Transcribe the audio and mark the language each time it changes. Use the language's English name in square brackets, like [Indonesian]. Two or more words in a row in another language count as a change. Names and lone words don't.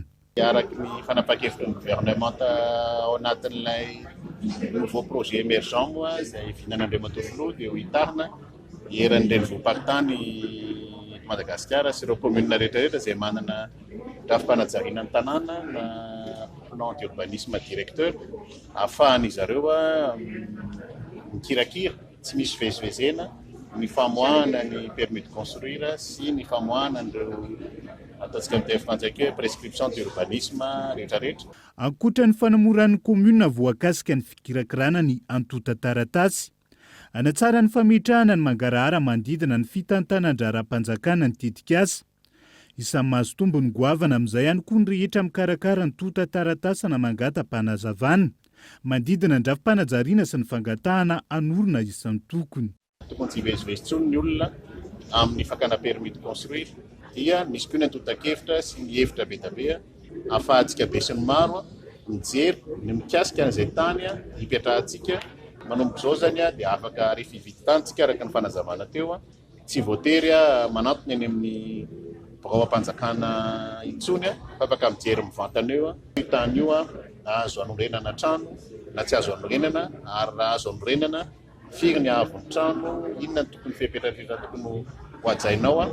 [Malagasy] Araky ny fanapakevitry ny gouvernement ao anatin'ilay [French] nouveau projet émergent [Malagasy] moa izay fihinan'Andriamatoa dia ho hitarina hieran'ny renivohim-paritany Madagasikara sy ireo commune rehetrarehetra izay manana drafim-panajariana ny tanàna na [French] plan d'urbanisme directeur [Malagasy] ahafahan'izy ireo mikirakira tsy misy vezivezena ny famoahana ny [French] permis de construire [Malagasy] sy ny famoahana ireo ataontsika amin'ny frantsay [French] prescription d'urbanisme [Malagasy] rehetrarehetra. Ankoatran'ny fanamoran'ny commune voakasika ny fikirakirana ny antota taratasy, anatsara ny fametrahana ny mangarahara mandidina ny fitantanan-draram-panjakana ny tetikasa. Isan'ny mahazo tombony goavana amin'izay ihany koa ny rehetra mikarakara ny tota taratasy na mangata-panazavana mandidina ny drafim-panajariana sy ny fangatahana anorina isan'ny tokony. Tokony tsy hivezivezy tsony ny olona amin'ny fakana [French] permis de construire [Malagasy] dia misy koa ny antota-kevitra sy ny hevitra betabea ahafahantsika be sy ny maro mijery ny mikasika an'izay tany hipetrahantsika. Manomboka izao zany dia afaka rehefa hividy tantsika araka ny fanazavana teo tsy voatery manantona eny amin'ny birao-mpanjakana intsony fa afaka mijery mivantana eo io tany io azo anorenana trano na tsy azo anorenana ary raha azo anorenana firy ny avon'ny trano inona ny tokony fepetrarehetra tokony hoajainao.